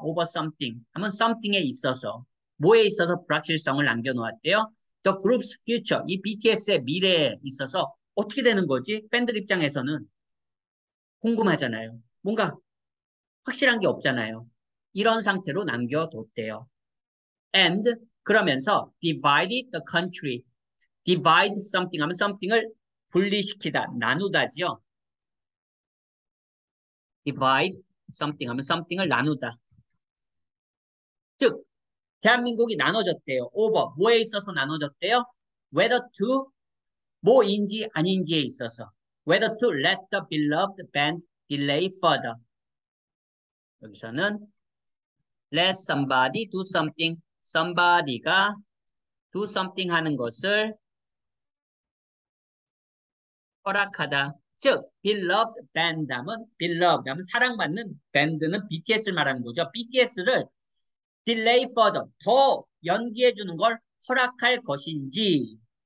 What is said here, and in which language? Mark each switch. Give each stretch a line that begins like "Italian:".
English: over something,
Korean: 하면 something에 있어서. 뭐에 있어서 불확실성을 남겨 놓았대요?
English: The group's future,
Korean: 이 BTS의 미래에 있어서 어떻게 되는 거지? 팬들 입장에서는 궁금하잖아요. 뭔가 확실한 게 없잖아요. 이런 상태로 남겨뒀대요. And 그러면서
English: divided the country, divide something
Korean: 하면 something을 분리시키다, 나누다지요.
English: divide something
Korean: 하면 something을 나누다. 즉, 대한민국이 나눠졌대요. over, 뭐에 있어서 나눠졌대요?
English: whether to,
Korean: 뭐인지 아닌지에 있어서.
English: whether to let the beloved band delay further.
Korean: 여기서는
English: let somebody do something,
Korean: somebody가
English: do something
Korean: 하는 것을 허락하다. 즉,
English: beloved band
Korean: 하면 사랑받는 밴드는 BTS를 말하는 거죠. BTS를
English: delay further,
Korean: 더 연기해 주는 걸 허락할 것인지.